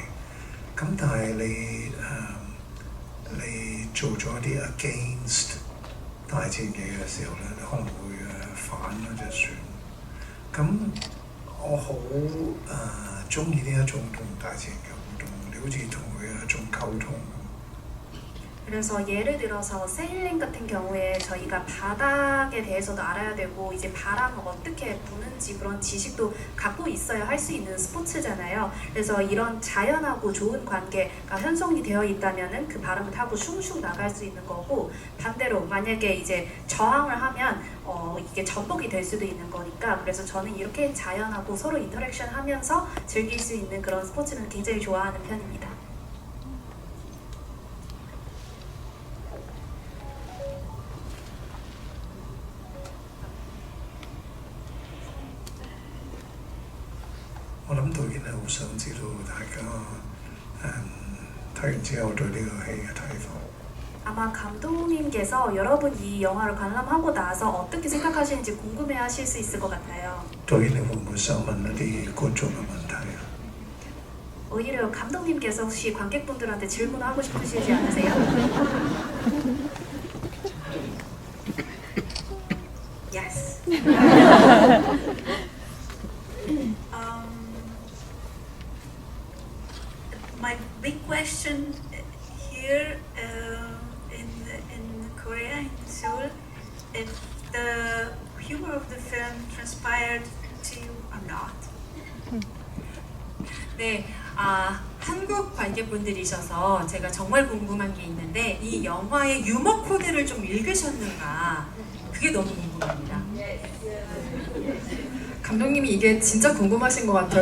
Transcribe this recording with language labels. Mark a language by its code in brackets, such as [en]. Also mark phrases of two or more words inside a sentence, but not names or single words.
[yue] 咁但係你做咗啲 against 大自然嘅時候咧，你可能會反嗰隻船。咁我好中意呢一種同大自然嘅互動，你好似同佢一種溝通。 [ko] 그래서 예를 들어서 세일링 같은 경우에 저희가 바닥에 대해서도 알아야 되고 이제 바람을 어떻게 부는지 그런 지식도 갖고 있어야 할 수 있는 스포츠잖아요. 그래서 이런 자연하고 좋은 관계가 형성이 되어 있다면은 그 바람을 타고 슝슝 나갈 수 있는 거고 반대로 만약에 이제 저항을 하면 이게 전복이 될 수도 있는 거니까 그래서 저는 이렇게 자연하고 서로 인터랙션 하면서 즐길 수 있는 그런 스포츠는 굉장히 좋아하는 편입니다. [yue] 我諗導演係好想知道大家睇完之後對呢個戲嘅睇法。 [ko] 아마 감독님께서 여러분 이 영화를 관람하고 나서 어떻게 생각하시는지 궁금해하실 수 있을 것 같아요. [yue] 導演你會唔會想問一啲觀眾嘅問題啊？ [ko] 오히려 감독님께서 혹시 관객분들한테 질문하고 싶으시지 않으세요? [en] yes. My big question here in Korea, in Seoul, if the humor of the film transpired to you or not. [ko] 네, 한국 관객분들이셔서 제가 정말 궁금한 게 있는데 이 영화의 유머 코드를 좀 읽으셨는가? 그게 너무 궁금합니다. 감독님이 이게 진짜 궁금하신 것 같아요.